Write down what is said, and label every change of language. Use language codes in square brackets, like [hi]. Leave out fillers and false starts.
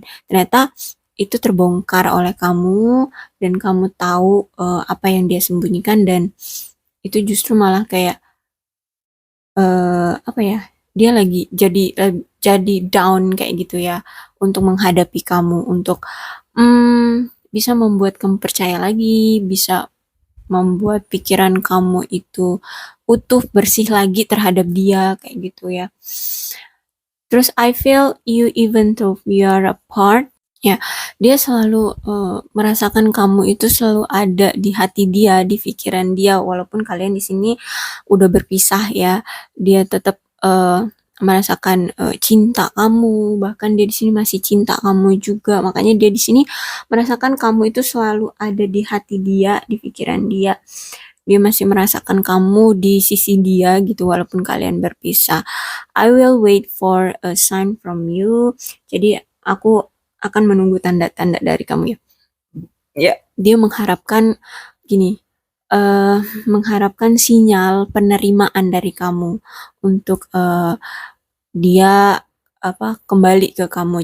[id] Dan ternyata itu terbongkar oleh kamu dan kamu tahu apa yang dia sembunyikan, dan itu justru malah kayak apa ya, dia lagi jadi down kayak gitu ya, untuk menghadapi kamu, untuk bisa membuat kamu percaya lagi, bisa membuat pikiran kamu itu utuh, bersih lagi terhadap dia kayak gitu ya. [en] Terus I feel you even though we are apart. [id] Ya, dia selalu merasakan kamu itu selalu ada di hati dia, di pikiran dia, walaupun kalian di sini udah berpisah ya. Dia tetap merasakan cinta kamu, bahkan dia di sini masih cinta kamu juga. Makanya dia di sini merasakan kamu itu selalu ada di hati dia, di pikiran dia. Dia masih merasakan kamu di sisi dia gitu, walaupun kalian berpisah. [en] I will wait for a sign from you. [id] Jadi aku akan menunggu tanda-tanda dari kamu ya. Ya, dia mengharapkan gini, mengharapkan sinyal penerimaan dari kamu untuk dia apa kembali ke kamu.